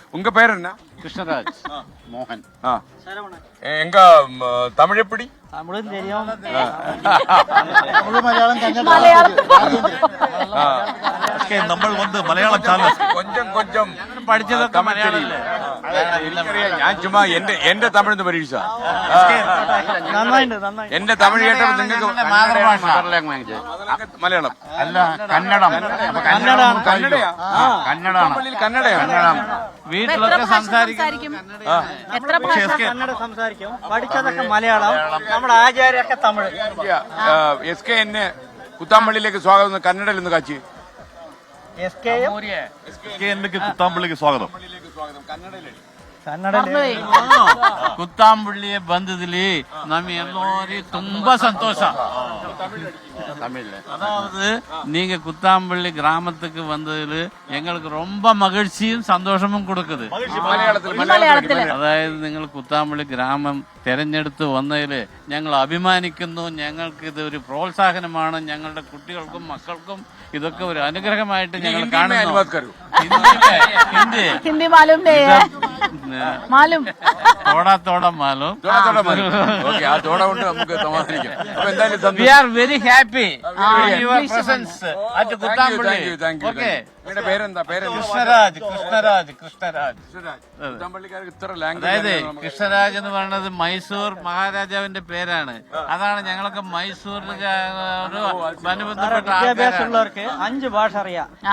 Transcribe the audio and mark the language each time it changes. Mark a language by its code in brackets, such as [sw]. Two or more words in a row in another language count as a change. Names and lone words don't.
[ta] உங்க பேர் என்ன? கிருஷ்ணராஜ். மோகன். எங்க தமிழ் எப்படி? தமிழும் தெரியும், மலையாளம் [ml] നമ്മൾ വന്ന് മലയാളം ചാനൽ [ta] கொஞ்சம் கொஞ்சம் [ml] പഠിച്ചതൊക്കെ മലയാളം. ഞാൻ ചുമ്മാ എന്റെ തമിഴ് പരീക്ഷ. എന്റെ തമിഴ് കേട്ടപ്പോൾ നിങ്ങൾക്ക് മാതൃഭാഷ മലയാളം അല്ല, കന്നഡം. കന്നഡയാണ്. വീട്ടിലൊക്കെ സംസാരിക്കും. കന്നഡ സംസാരിക്കും. പഠിച്ചതൊക്കെ മലയാളം. നമ്മുടെ ആചാര്യൊക്കെ തമിഴ്. എസ് കെ എന്നെ കുത്താമ്പള്ളിയിലേക്ക് സ്വാഗതം കന്നഡയിൽ ഒന്ന് കാച്ചി. കുത്താമ്പള്ളിക്ക് സ്വാഗതം. [kn] കുത്താമ്പള്ളിയെ ಬಂದದಲ್ಲಿ ನಮ್ಮೆಲ್ಲರಿಗೂ ತುಂಬಾ ಸಂತೋಷ. [ta] தமிழ்ல அதாவது நீங்க குத்தாம்பள்ளி கிராமத்துக்கு வந்ததுல எங்களுக்கு ரொம்ப மகிழ்ச்சியும் சந்தோஷமும் கொடுக்குது. [ml] അതായത് നിങ്ങൾ കുത്താമ്പള്ളി ഗ്രാമം തെരഞ്ഞെടുത്ത് വന്നതില് ഞങ്ങൾ അഭിമാനിക്കുന്നു. ഞങ്ങൾക്ക് ഇത് ഒരു പ്രോത്സാഹനമാണ്. ഞങ്ങളുടെ കുട്ടികൾക്കും മക്കൾക്കും ഇതൊക്കെ ഒരു അനുഗ്രഹമായിട്ട് ഞങ്ങൾ കാണുന്നു. [hi] हिंदी मालूम नहीं है, मालूम थोड़ा-थोड़ा मालूम. [en] We are very happy your presence at കുത്താമ്പള്ളി. ഓക്കെ. [ml] കൃഷ്ണരാജ്. അതായത് കൃഷ്ണരാജ് എന്ന് പറയുന്നത് മൈസൂർ മഹാരാജാവിന്റെ പേരാണ്. അതാണ് ഞങ്ങളൊക്കെ മൈസൂരിൽ അനുബന്ധപ്പെട്ട വിദ്യാഭ്യാസമുള്ളവർക്ക് 5 ഭാഷ അറിയാം.